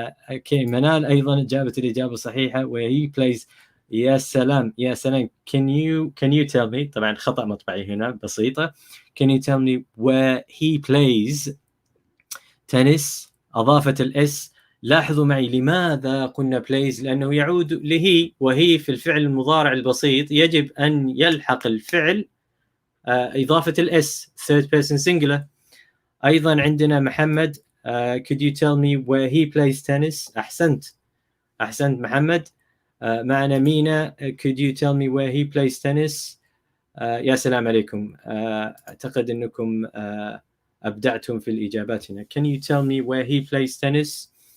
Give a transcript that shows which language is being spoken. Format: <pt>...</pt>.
<ar>Okay, منال أيضا جابت الإجابة صحيحة</ar> <en>where he plays.</en> <ar>يا سلام.</ar> <en>Can you tell me،</en> <ar>طبعا خطأ مطبعي هنا بسيطة.</ar> <en>Can you tell me where he plays tennis؟</en> <ar>أضافت الإس. لاحظوا معي لماذا قلنا plays، لأنه يعود لهي، وهي في الفعل المضارع البسيط يجب أن يلحق الفعل إضافة الإس</ar> <en>third person singular.</en> <ar>أيضا عندنا محمد.</ar> <en>Could you tell me where he plays tennis?</en> <ar>أحسنت محمد. معنا مينا.</ar> <en>Could you tell me where he plays tennis?</en> <ar>يا سلام عليكم. أعتقد أنكم أبدعتم في الإجابات هنا.</ar> <en>Can you tell me where he plays tennis?</en>